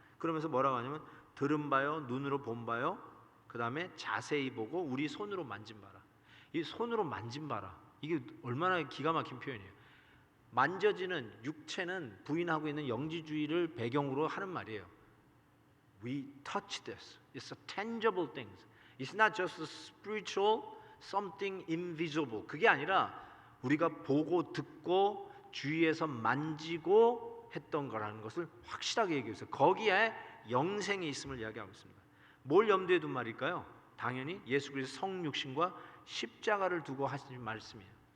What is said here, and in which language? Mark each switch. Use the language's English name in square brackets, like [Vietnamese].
[Korean] 그러면서 뭐라고 하냐면 들은 바요, 눈으로 본 바요, 그 다음에 자세히 보고 우리 손으로 만진 바라. 이 손으로 만진 바라. 이게 얼마나 기가 막힌 표현이에요. 만져지는 육체는 부인하고 있는 영지주의를 배경으로 하는 말이에요. [English] We touch this. It's a tangible thing. It's not just a spiritual something invisible. [Korean] 그게 아니라 우리가 보고 듣고 주위에서 만지고 했던 거라는 것을 확실하게 얘기했어요. 거기에 영생이 있음을 이야기하고 있습니다. 뭘 염두에 둔 말일까요? 당연히 예수 그리스도 성육신과 십자가를 두고 하신 말씀이에요.